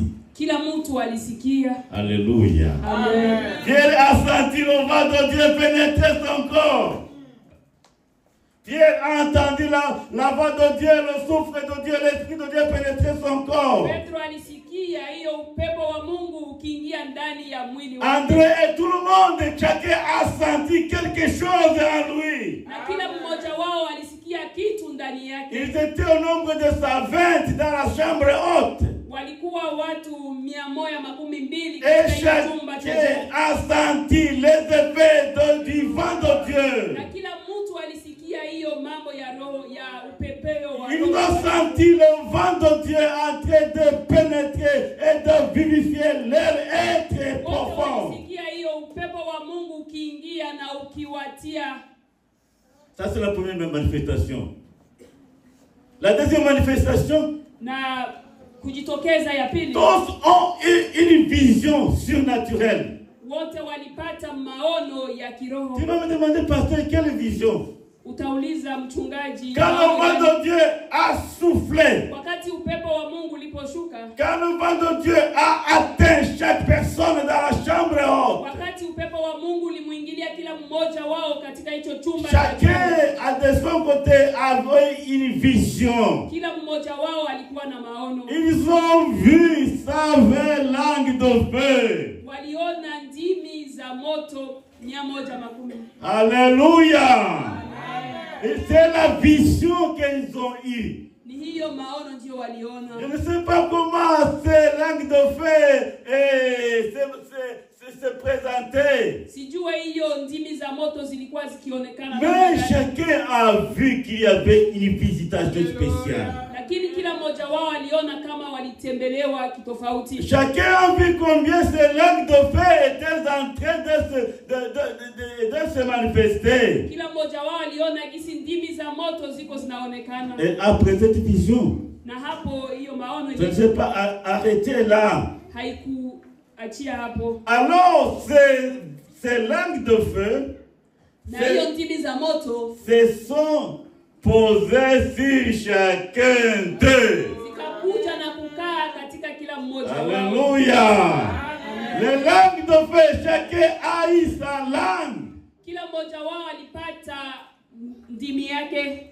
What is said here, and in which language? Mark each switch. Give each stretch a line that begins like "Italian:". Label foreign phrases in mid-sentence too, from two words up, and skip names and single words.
Swahili: Kila mtu alisikia.
French: Alléluia. Amen. Pierre a senti le vent de Dieu pénétrer son corps. Pierre a entendu la voix de Dieu, le souffle de Dieu, l'esprit de Dieu pénétrer son corps.
Swahili: Petro alisikia hiyo upepo wa Mungu ukiingia ndani ya mwili wake.
French: André et tout le monde, chacun a senti quelque chose en lui.
Swahili: Na kila mmoja wao alisikia kitu ndani yake.
French: Ils étaient au nombre de 120 dans la chambre haute.
Swahili: Walikuwa watu 120
French: Et
Swahili: katika chumba cha
French: chacun a senti les effets du vent de Dieu.
Swahili: na kila mtu alisikia hiyo mambo ya roho ya upepeo wa
French: Ils ont senti le vent de Dieu en train de pénétrer et de vivifier leur être profond.
Swahili: Walisikia hiyo upepo wa Mungu ukiingia na ukiwatia.
French: Ça c'est la première manifestation. La deuxième manifestation,
Swahili: Na kujitokeza ya pili,
French: tous ont eu une vision surnaturelle.
Swahili: wote walipata maono ya kiroho.
French: Tu vas me demander, pasteur, quelle vision?
Swahili: Utauliza mchungaji,
French: Quand le vent de Dieu a soufflé,
Swahili: wakati upepo wa Mungu uliposhuka,
French: quand le vent de Dieu a atteint chaque personne dans la chambre haute,
Swahili: wakati upepo wa Mungu ulimuingilia kila mmoja wao katika hicho chumba,
French: chacun a de son côté avait une vision.
Swahili: kila mmoja wao alikuwa na maono.
French: Ils ont vu 120 langues de feu.
Swahili: Waliona ndimi za moto 110.
French: Alléluia. Et c'est la vision qu'ils ont eue.
Swahili: Ni hiyo maono ndio waliona.
French: Je ne sais pas comment ces langues de feu se présentaient.
Swahili: Sijua hiyo ndimi za moto zilikuwa zikionekana.
French: Mais chacun a vu qu'il y avait une visitation spéciale.
Swahili: Lakini kila mmoja wao aliona kama walitembelewa kitofauti.
French: Chacun a vu combien ces langues de feu étaient en train de se manifester.
Swahili: Kila mmoja wao aliona gisi ndimi za moto ziko zinaonekana.
French: Et après cette vision,
Swahili: Na hapo hiyo maono
French: je ne sais pas arrêter là.
Swahili: haikuachia hapo.
French: Alors ces langues de feu,
Swahili: Na hiyo ndimi za moto
French: se sont posées sur chacun d'eux.
Swahili: zikakuja na kukaa katika kila mmoja wao.
French: Alléluia. Les langues de feu, chacun a eu sa langue.
Swahili: Kila mmoja wao alipata ndimi yake.